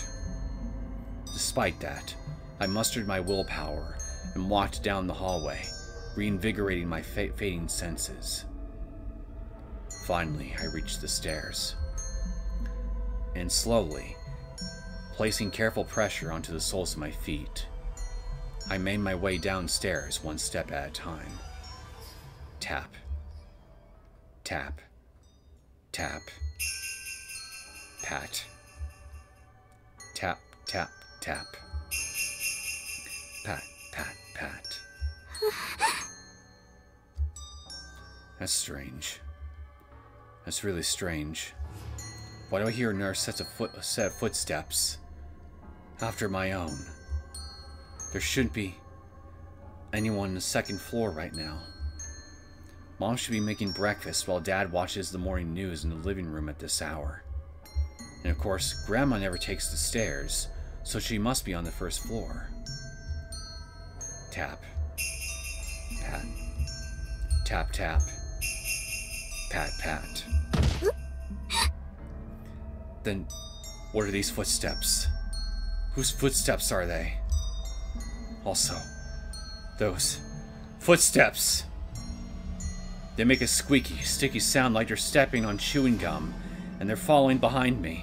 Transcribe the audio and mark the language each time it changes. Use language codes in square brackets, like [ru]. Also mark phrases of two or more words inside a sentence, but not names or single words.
[en] Despite that, I mustered my willpower and walked down the hallway, reinvigorating my fading senses. Finally, I reached the stairs. And slowly, placing careful pressure onto the soles of my feet, I made my way downstairs one step at a time. Tap. Tap. Tap. Pat. tap. Pat, pat, pat. That's strange. That's really strange. Why do I hear another set of footsteps? After my own. There shouldn't be anyone on the second floor right now. Mom should be making breakfast while Dad watches the morning news in the living room at this hour. And of course, Grandma never takes the stairs, so she must be on the first floor. Tap. Pat. Tap, tap. Pat, pat. Then, what are these footsteps? Whose footsteps are they? Also, those footsteps! They make a squeaky, sticky sound like they're stepping on chewing gum, and they're following behind me.